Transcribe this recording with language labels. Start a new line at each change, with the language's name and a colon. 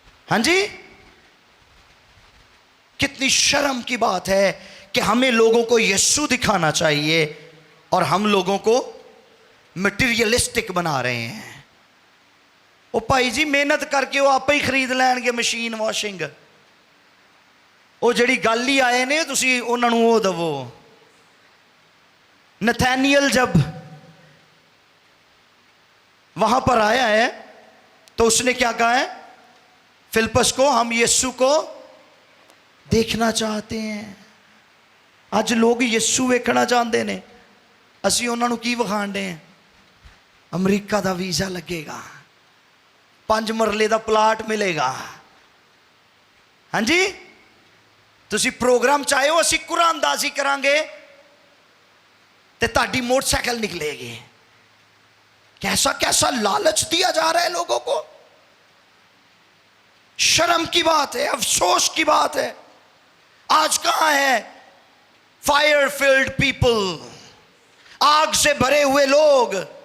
Hindi: हाँ जी, कितनी शर्म की बात है कि हमें लोगों को यीशु दिखाना चाहिए और हम लोगों को मटीरियलिस्टिक बना रहे हैं। ओ भाई जी, मेहनत करके वो आप ही खरीद लैणगे मशीन वॉशिंग।
Punjabi: ਉਹ ਜਿਹੜੀ ਗੱਲ ਹੀ ਆਏ ਨੇ ਤੁਸੀਂ ਉਹਨਾਂ ਨੂੰ ਉਹ ਦਵੋ।
Hindi: नथानियल जब वहां पर आया है तो उसने क्या कहा है फिलिप्पस को, हम यीशु को देखना चाहते हैं।
Punjabi: ਅੱਜ ਲੋਕ ਯਿਸੂ ਵੇਖਣਾ ਚਾਹੁੰਦੇ ਨੇ, ਅਸੀਂ ਉਹਨਾਂ ਨੂੰ ਕੀ ਵਿਖਾਣਦੇ ਹਾਂ? ਅਮਰੀਕਾ ਦਾ ਵੀਜ਼ਾ ਲੱਗੇਗਾ, 5 ਮਰਲੇ ਦਾ ਪਲਾਟ ਮਿਲੇਗਾ। ਹਾਂਜੀ, ਤੁਸੀਂ ਪ੍ਰੋਗਰਾਮ ਚਾਹੋ, ਅਸੀਂ ਕੁਰਾਨਦਾਜ਼ੀ ਕਰਾਂਗੇ ਤੇ ਤੁਹਾਡੀ
Hindi: मोटरसाइकिल निकलेगी। कैसा कैसा लालच दिया जा रहा है लोगों को। शर्म की बात है, अफसोस की बात है। आज कहां है फायर फिल्ड पीपल, आग से भरे हुए लोग।